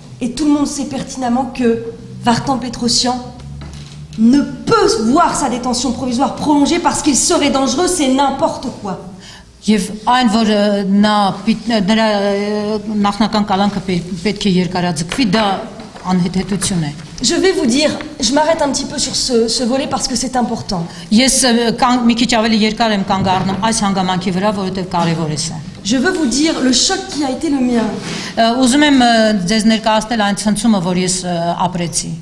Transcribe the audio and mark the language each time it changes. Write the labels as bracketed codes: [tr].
[fr] Et tout le monde sait pertinemment que Vartan Petrosyan ne peut voir sa détention provisoire prolongée parce qu'il serait dangereux, c'est n'importe quoi. [hy] Եվ այն որ նրա նախնական կալանքը պետք է երկարաձգվի, դա անհետեցություն է։ [fr] Je vais vous dire, je m'arrête un petit peu sur ce volet parce que c'est important. [hy] Ես մի քիչ ավելի երկար եմ կանգ առնում այս հանգամանքի վրա, որովհետև կարևոր է սա։ [fr] Je veux vous dire le choc qui a été le mien. [hy] Ուզում եմ ձեզ ներկայացնել այն ցնցումը, որ ես ապրեցի։